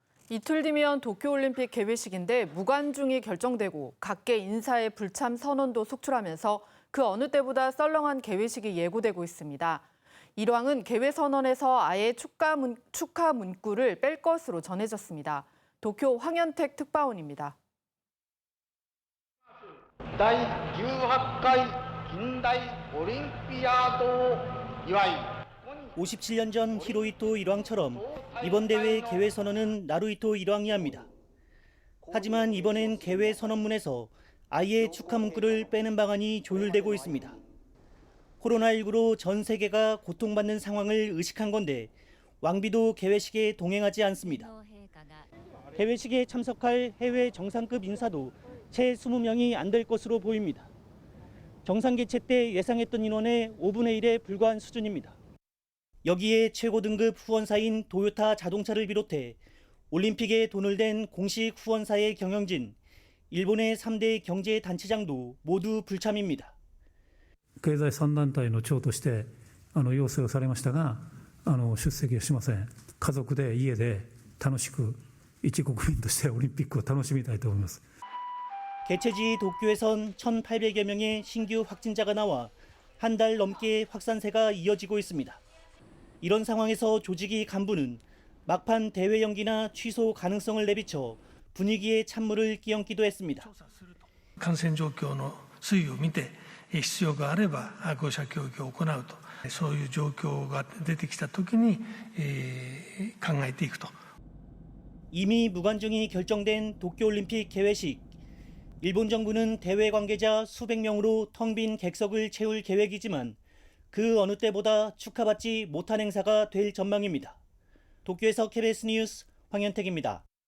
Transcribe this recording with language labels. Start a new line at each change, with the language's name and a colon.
Korean: 이틀 뒤면 도쿄올림픽 개회식인데 무관중이 결정되고 각계 인사의 불참 선언도 속출하면서 그 어느 때보다 썰렁한 개회식이 예고되고 있습니다. 일왕은 개회 선언에서 아예 축하 문구를 뺄 것으로 전해졌습니다. 도쿄 황현택 특파원입니다.
Japanese: 第18回近代オリンピアードを祝い
Korean: 57년 전 히로히토 일왕처럼 이번 대회 개회 선언은 나루히토 일왕이 합니다. 하지만 이번엔 개회 선언문에서 아예 축하 문구를 빼는 방안이 조율되고 있습니다. 코로나19로 전 세계가 고통받는 상황을 의식한 건데 왕비도 개회식에 동행하지 않습니다. 개회식에 참석할 해외 정상급 인사도 채 20명이 안 될 것으로 보입니다. 정상 개최 때 예상했던 인원의 5분의 1에 불과한 수준입니다. 여기에 최고 등급 후원사인 도요타 자동차를 비롯해 올림픽에 돈을 댄 공식 후원사의 경영진, 일본의 3대 경제 단체장도 모두 불참입니다.
Japanese: 経済3団体の長として要請をされましたが出席はしません。家族で家で楽しく一国民としてオリンピックを楽しみたいと思います。
Korean: 개최지 도쿄에선 1,800여 명의 신규 확진자가 나와 한 달 넘게 확산세가 이어지고 있습니다. 이런 상황에서 조직위 간부는 막판 대회 연기나 취소 가능성을 내비쳐 분위기에 찬물을 끼얹기도 했습니다.
Japanese: 感染状況の推移を見て必要があれば5者協議を行うとそういう状況が出てきたときに考えていくと
Korean: 이미 무관중이 결정된 도쿄올림픽 개회식. 일본 정부는 대회 관계자 수백 명으로 텅 빈 객석을 채울 계획이지만 그 어느 때보다 축하받지 못한 행사가 될 전망입니다. 도쿄에서 KBS 뉴스 황현택입니다.